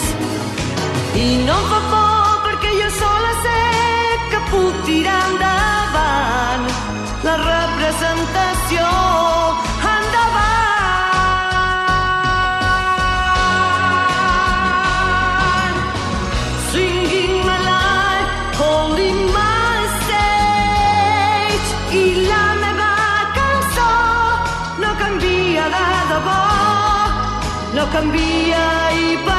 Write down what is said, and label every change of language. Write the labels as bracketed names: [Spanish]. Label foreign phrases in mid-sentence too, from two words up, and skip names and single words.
[Catalan] I no em fa por perquè jo sola sé que puc tirar endavant la representació. Endavant! [English] Singing my life, holding my stage. [Catalan] I la meva cançó no canvia de debò, no canvia i